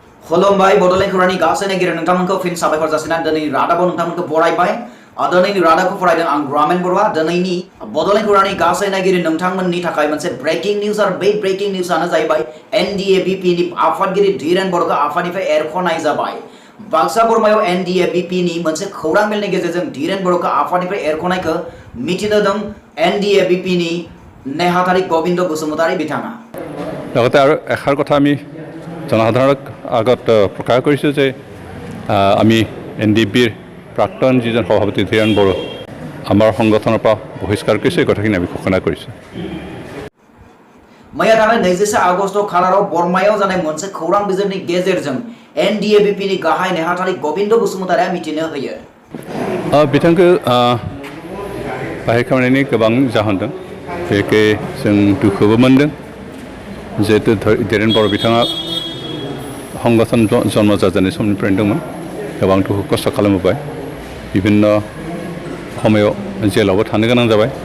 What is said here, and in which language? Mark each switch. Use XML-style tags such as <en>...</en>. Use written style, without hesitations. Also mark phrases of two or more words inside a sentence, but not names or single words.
<brx>खुलुमबाय बड'लेण्ड खौरांनि गासै नायगिरि नोंथांमोनखौ फिन साबायखर जासिनानै दिनै रादाबाव नोंथांमोनखौ बरायबाय दिनैनि रादाबखौ फरायदों आं ग्रामीण बरुवा दिनैनि बड'लेण्ड खौरांनि गासै नायगिरि नोंथांमोननि थाखाय मोनसे</brx> <en>breaking news</en> <brx>आरो बे ब्रेकिं निउजआनो जाहैबाय NDA-BP नि आफादगिरि धीरेन बर'खौ आफादनिफ्राय एरख'नाय जाबाय बाक्सा बरमायाव NDA-BP नि मोनसे खौरां मेलनि गेजेरजों धीरेन बर'खौ आफादनिफ्राय एरख'नायखौ मिथिनो होदों NDA-BP नि नेहाथारि गोविंद बसुमतारी बिथाङा</brx> <as>লগতে আৰু এষাৰ কথা আমি জনসাধাৰণক আগত প্ৰকাশ কৰিছোঁ যে আমি NDB-ৰ প্ৰাক্তন যিজন সভাপতি ধীৰেন বড়ো আমাৰ সংগঠনৰ পৰা বহিষ্কাৰ কৰিছে এই কথাখিনি আমি ঘোষণা কৰিছোঁ</as> <brx>मैया थांनाय 21 आगस्ट खालाराव बरमायाव जानाय मोनसे खौरां बिजिरनि गेजेरजों NDA-BP नि गाहाय नेहाथारि गोविंद बसुमतारीया मिथिनो होयो बिथांखौ बाहेर खालामनायनि गोबां जाहोन दं बेखौ जों दुखुबो मोनदों जिहेतु धीरेन बर' बिथाङा संगठन जन्म जाजेननाय समनिफ्रायनो दंमोन गोबां दुखु खस्थ' खालामबोबाय बिभिन्न समायाव जेलावबो थानो गोनां जाबाय</brx>